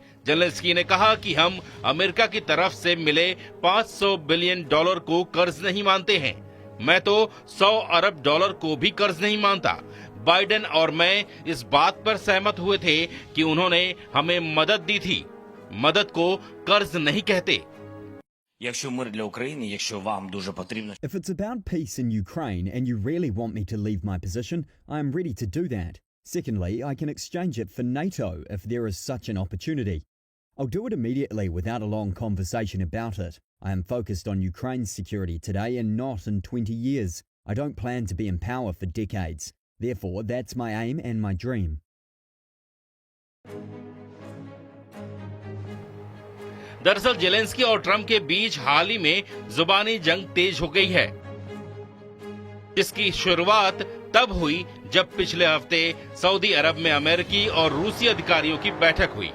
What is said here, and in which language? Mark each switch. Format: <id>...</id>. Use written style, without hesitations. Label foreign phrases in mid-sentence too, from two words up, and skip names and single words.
<hi>जेलेंस्की ने कहा कि हम अमेरिका की तरफ से मिले $500 बिलियन को कर्ज नहीं मानते हैं। मैं तो $100 अरब को भी कर्ज नहीं मानता। बाइडेन और मैं इस बात पर सहमत हुए थे कि उन्होंने हमें मदद दी थी। मदद को कर्ज नहीं कहते।</hi> <uk>Якщо мир для України, якщо вам дуже потрібно.</uk> <en>If it's about peace in Ukraine and you really want me to leave my position, I am ready to do that. Secondly, I can exchange it for NATO if there is such an opportunity. I'll do it immediately without a long conversation about it. I am focused on Ukraine's security today and not in 20 years. I don't plan to be in power for decades. Therefore, that's my aim and my dream.</en> <hi>दरअसल जेलेंस्की और ट्रंप के बीच हाल ही में जुबानी जंग तेज हो गई है, जिसकी शुरुआत तब हुई जब पिछले हफ्ते सऊदी अरब में अमेरिकी और रूसी अधिकारियों की बैठक हुई।</hi>